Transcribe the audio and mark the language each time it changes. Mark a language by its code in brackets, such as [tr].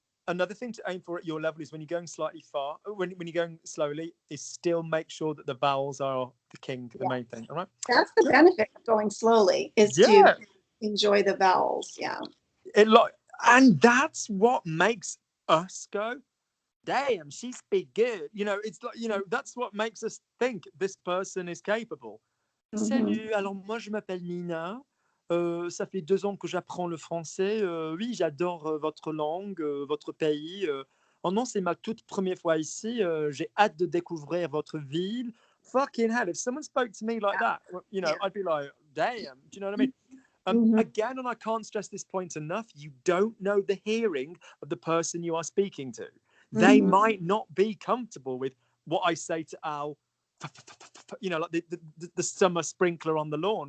[en] Another thing to aim for at your level is when you're going slightly far, when you're going slowly, is still make sure that the vowels are the king, the main thing. All right. That's the benefit of going slowly, is to enjoy the vowels. Yeah. And that's what makes us go, damn, she speaks good. You know, it's like, you know, that's what makes us think this person is capable. [fr] Salut, alors moi je m'appelle Nina. Ça fait 2 ans que j'apprends le français. Oui, j'adore votre langue, votre pays. Oh non, c'est ma toute première fois ici. J'ai hâte de découvrir votre ville. [en] Fucking hell, if someone spoke to me like that, you know, I'd be like, damn. Do you know what I mean? Again, and I can't stress this point enough, you don't know the hearing of the person you are speaking to. They might not be comfortable with what I say to Al, you know, like the summer sprinkler on the lawn.